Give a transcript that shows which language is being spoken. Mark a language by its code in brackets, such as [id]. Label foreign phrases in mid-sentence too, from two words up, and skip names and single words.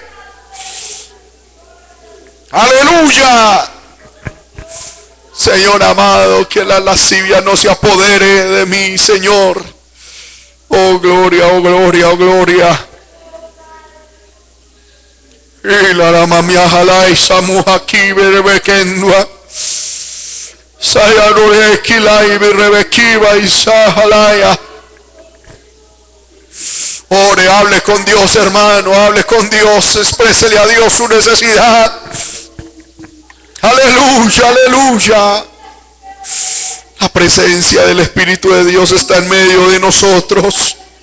[es] Aleluya. Señor amado, que la lascivia no se apodere de mí, Señor. Oh gloria, oh gloria, oh gloria. Y la rama mi ajalai samu aquí berebekenua. Sayarureki berebekiva y sajalaya. Ore, hable con Dios, hermano, hable con Dios, exprésele a Dios su necesidad. Aleluya, aleluya. La presencia del Espíritu de Dios está en medio de nosotros.